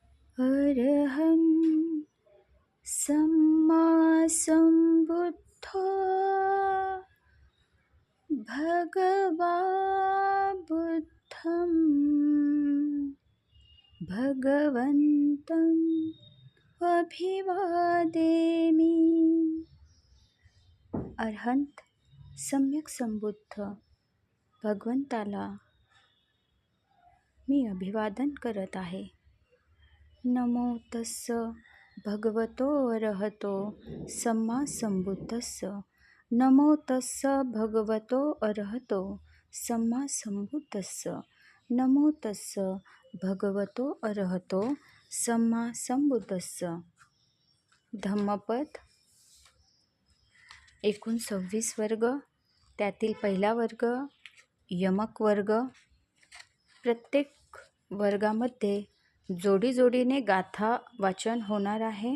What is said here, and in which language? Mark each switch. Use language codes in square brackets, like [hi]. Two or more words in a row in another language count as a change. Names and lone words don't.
[pi] अरहं सम्मा सम्बुद्धो भगवा बुद्धं भगवन्तम् अभिवादेमि. [mr] अरहंत सम्यक संबुद्ध भगवंताला मी अभिवादन करत आहे. [pi] नमो तस्स भगवतो अरहतो सम्मा संबुद्धस्स. नमो तस्स भगवतो अरहतो सम्मा संबुद्धस्स. नमो तस्स भगवतो अरहतो सम्मा संबुद्धस्स. [mr] धम्मपद एकूण 26 वर्ग, त्यातील पहिला वर्ग यमक वर्ग. प्रत्येक वर्गामध्ये जोडीने गाथा वाचन होणार आहे.